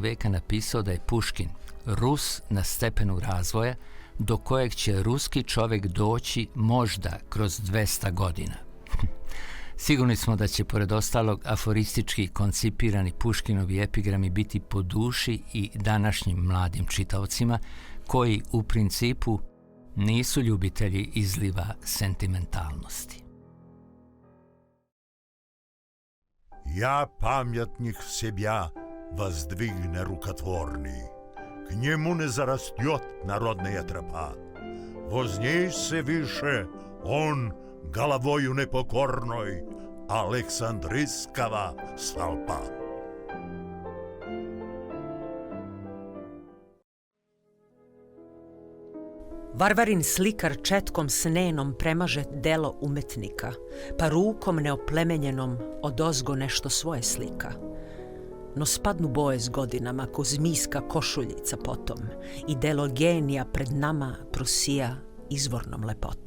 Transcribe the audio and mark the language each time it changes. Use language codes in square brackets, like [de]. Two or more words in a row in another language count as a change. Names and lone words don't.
[sr] veka napisao da je Puškin Rus na stepenu razvoja do kojeg će ruski čovjek doći možda kroz 200 godina. Sigurni smo da će pored ostalog aforistički koncipirani Puškinovi epigrami biti po duši i današnjim mladim čitaocima koji u principu nisu ljubitelji izliva sentimentalnosti. [ru] Я памятник себя воздвигне рукотворный, к нему не зарастет народная тропа. Вознесся выше он головою непокорной Александрийского столпа. [sr] Varvarin slikar četkom snenom premaže delo umetnika, pa rukom neoplemenjenom odozgo nešto svoje slika. No spadnu boje s godinama ko zmijska košuljica potom i delo genija pred nama prosija izvornom lepotom.